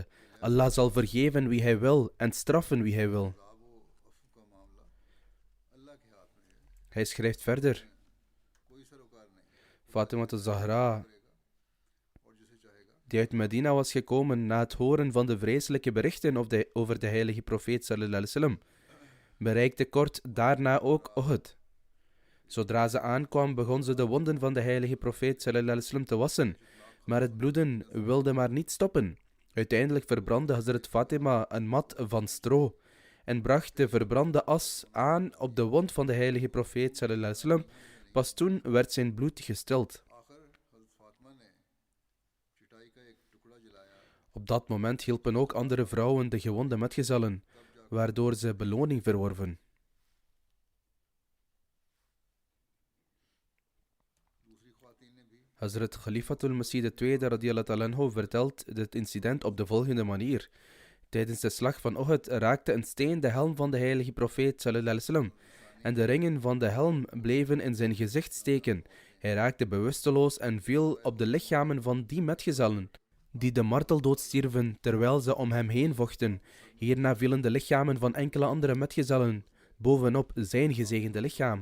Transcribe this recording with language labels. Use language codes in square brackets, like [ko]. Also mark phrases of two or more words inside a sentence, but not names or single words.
[nl] Allah zal vergeven wie hij wil en straffen wie hij wil. Hij schrijft verder: Fatima az-Zahra, die uit Medina was gekomen na het horen van de vreselijke berichten over de heilige profeet [ar] صلى الله عليه وسلم, [nl] bereikte kort daarna ook Uhud. Zodra ze aankwam, begon ze de wonden van de heilige profeet [ar] صلى الله عليه وسلم [nl] te wassen, maar het bloeden wilde maar niet stoppen. Uiteindelijk verbrandde Hazrat Fatima een mat van stro en bracht de verbrande as aan op de wond van de heilige profeet [ar] صلى الله عليه وسلم. [nl] Pas toen werd zijn bloed gestild. Op dat moment hielpen ook andere vrouwen de gewonde metgezellen, waardoor ze beloning verworven. Hazrat Khalifatul Masih II [ar] رضي الله تعالى عنه [nl] vertelt dit incident op de volgende manier. Tijdens de slag van Uhud raakte een steen de helm van de heilige profeet [ar] صلى الله عليه وسلم [nl] en de ringen van de helm bleven in zijn gezicht steken. Hij raakte bewusteloos en viel op de lichamen van die metgezellen, die de marteldood stierven terwijl ze om hem heen vochten. Hierna vielen de lichamen van enkele andere metgezellen bovenop zijn gezegende lichaam.